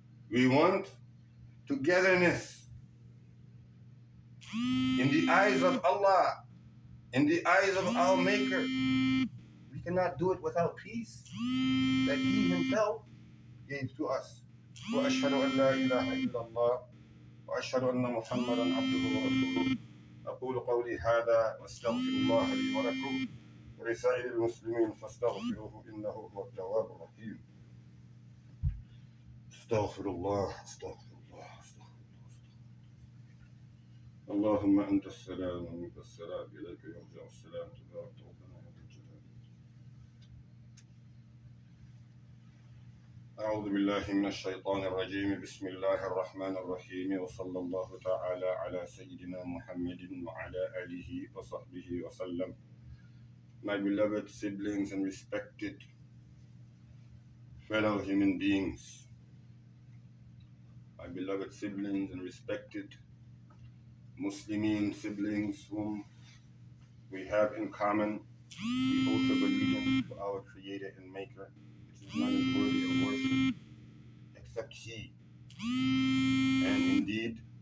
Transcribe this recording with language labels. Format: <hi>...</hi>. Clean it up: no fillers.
<en>We want togetherness. In the eyes of Allah, in the eyes of our Maker, we cannot do it without peace that He Himself gave to us.</en> <ar>وأشهد أن لا إله إلا الله وأشهد أن محمدا عبده ورسوله أقول قولي هذا وأستغفر الله لي ولكم ولسائر المسلمين فاستغفروه إنه هو التواب الرحيم. استغفر الله استغفر الله استغفر الله. اللهم أنت السلام ومنك السلام إليك يرجع السلام تبارك ربنا وتعالى. أعوذ بالله من الشيطان الرجيم. بسم الله الرحمن الرحيم وصلى الله تعالى على سيدنا محمد وعلى آله وصحبه وسلم.</ar> <en>My beloved siblings and respected fellow human beings, my beloved siblings and respected Muslimin siblings whom we have in common the oath of allegiance to our Creator and Maker, which is none is worthy of worship except He. And indeed,</en>